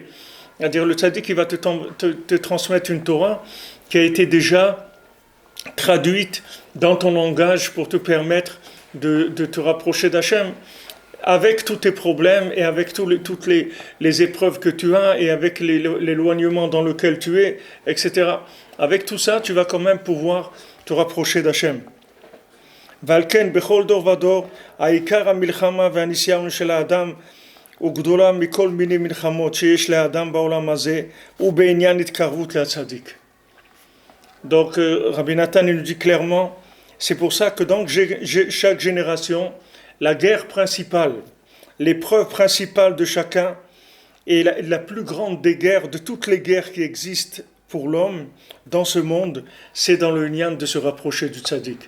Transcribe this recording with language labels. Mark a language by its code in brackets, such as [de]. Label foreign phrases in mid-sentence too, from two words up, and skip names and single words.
[fr] C'est-à-dire, le tzaddik, il va te transmettre une Torah qui a été déjà traduite dans ton langage pour te permettre de te rapprocher d'Hachem, avec tous tes problèmes et avec toutes les épreuves que tu as et avec l'éloignement dans lequel tu es, etc. Avec tout ça, tu vas quand même pouvoir te rapprocher d'Hachem. [he] ולכן בכל דור ודור, העיקר המלחמה והניסיון של האדם הוא גדולה מכל מיני מלחמות שיש לאדם בעולם הזה, ובעניין התקרבות לצדיק. [fr] Donc, Rabbi Nathan nous dit clairement, C'est pour ça que dans chaque génération, la guerre principale, l'épreuve principale de chacun, et la plus grande des guerres, de toutes les guerres qui existent pour l'homme dans ce monde, c'est dans le nian de se rapprocher du tzaddik.